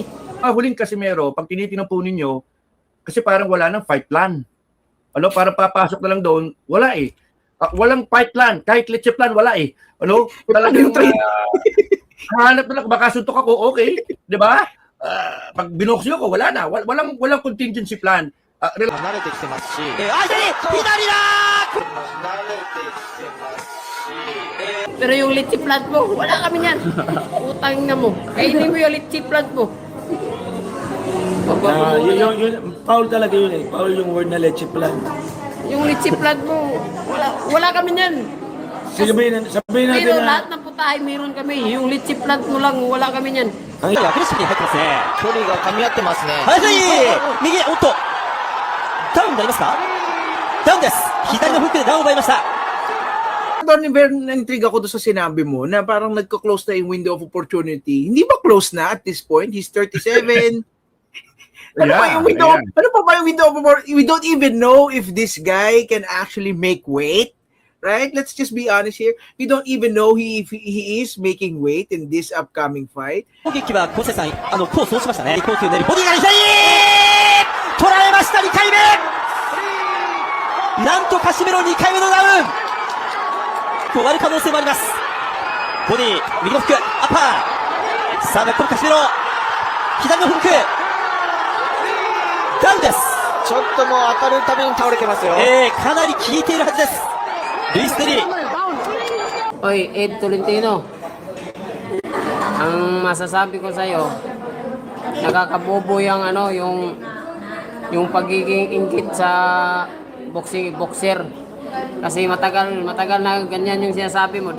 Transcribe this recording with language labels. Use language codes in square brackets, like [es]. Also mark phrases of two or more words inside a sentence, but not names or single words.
[tl] Huling Casimero, pag tinitingnan po ninyo, kasi parang wala nang [en] fight plan. [tl] Ano, parang papasok na lang doon, wala eh. Walang [en] fight plan, [tl] kahit leche plan, wala eh. Ano, talagang hanap na lang, baka suntok ako, okay, di ba? Pag binoksyo ko, wala na. Walang [en] contingency plan. [ja] 慣れてきてますし、相手に左だ [tl] Pero yung litsi plant mo, wala kami niyan. Utang na mo. Kainin mo yung litsi plant mo. Foul talaga yun eh. Foul yung word na leche plan. Yung litsi plant mo, wala kami niyan. Sabihin natin Pero na... lahat ng putahe meron kami. Yung litsi plant mo lang, wala kami niyan. [ja] アグレッシブに入ってますね。距離が噛み合ってますね。林右、おっと。ダウンになりますかダウンです。左のフックでダウンを奪いました。 [tl] Doon, na-intrigue ako doon sa sinabi mo na parang nagko-close na yung [en] window of opportunity. [tl] Hindi ba close na [en] at this point? He's 37. [tl] Ano pa yung window? Ano pa ba yung [en] window of opportunity? We don't even know if this guy can actually make weight. Right? Let's just be honest here. We don't even know if he is making weight in this upcoming fight. [ja] 攻撃は小瀬さん、コースをしましたね。コースを練り、ボディが左取られました、2回目なんとカシメロ2回目のダウン終わる可能性もあります。ボディ、右のフック、アッパーさあ、残るカシメロ左のフックダウンです。ちょっともう当たるたびに倒れてますよ。かなり効いているはずです。ルイス・デリ [tl] Oy, Ed Tolentino. Ang masasabi ko sa'yo, nakakabobo yung ano, yung pagiging ingkit sa boxer. Kasi matagal na ganyan yung sinasabi mo.